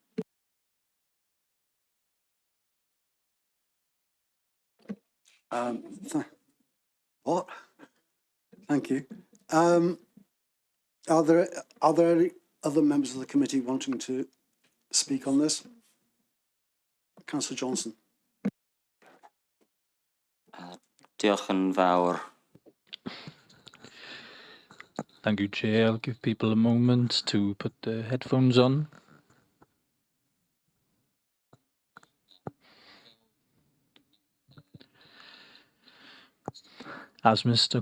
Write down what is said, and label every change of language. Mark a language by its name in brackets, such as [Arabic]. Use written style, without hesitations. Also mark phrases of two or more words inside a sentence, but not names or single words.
[English] What? Thank you. Are there any other members of the committee wanting to speak on this? Councillor Johnson. [Welsh] Diolch yn fawr. [English] Thank you, Chair. I'll give people a moment to put their headphones on. As Mr.